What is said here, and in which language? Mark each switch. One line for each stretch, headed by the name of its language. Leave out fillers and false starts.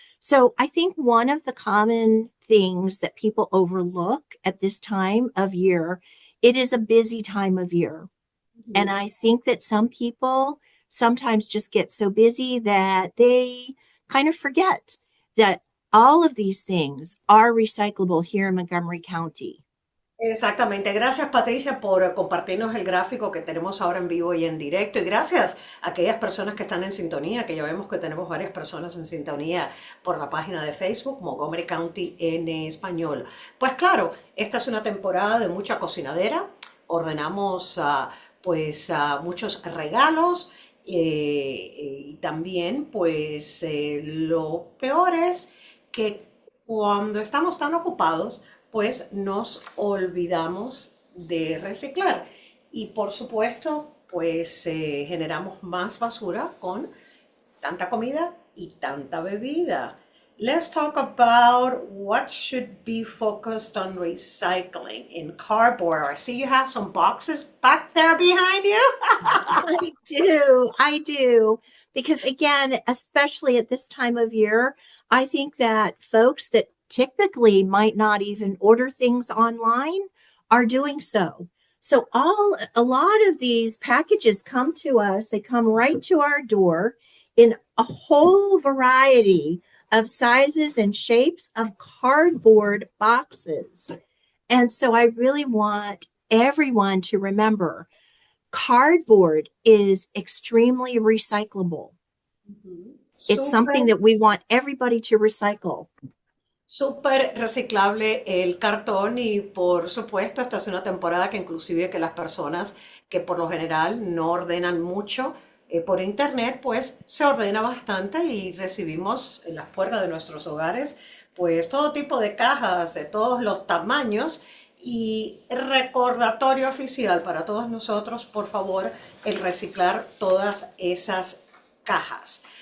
English: So I think one of the common things that people overlook at this time of year, it is a busy time of year. And Mhm. I think that some people sometimes just get so busy that they kind of forget that all of these things are recyclable here in Montgomery County.
Spanish: Exactamente. Gracias, Patricia, por compartirnos el gráfico que tenemos ahora en vivo y en directo. Y gracias a aquellas personas que están en sintonía, que ya vemos que tenemos varias personas en sintonía por la página de Facebook, Montgomery County en español. Pues claro, esta es una temporada de mucha cocinadera. Ordenamos muchos regalos y también lo peor es que cuando estamos tan ocupados, pues nos olvidamos de reciclar. Y por supuesto, generamos más basura con tanta comida y tanta bebida.
English: Let's talk about what should be focused on recycling in cardboard. I see you have some boxes back there behind you. I do. Because again, especially at this time of year, I think that folks that typically might not even order things online are doing so. So a lot of these packages come to us, they come right to our door in a whole variety of sizes and shapes of cardboard boxes. And so I really want everyone to remember cardboard is extremely recyclable. It's something
Spanish: Súper,
English: that we want everybody to recycle.
Spanish: súper reciclable el cartón y por supuesto esta es una temporada que inclusive que las personas que por lo general no ordenan mucho por internet, pues se ordena bastante y recibimos en las puertas de nuestros hogares pues todo tipo de cajas de todos los tamaños y recordatorio oficial para todos nosotros, por favor, el reciclar todas esas cajas.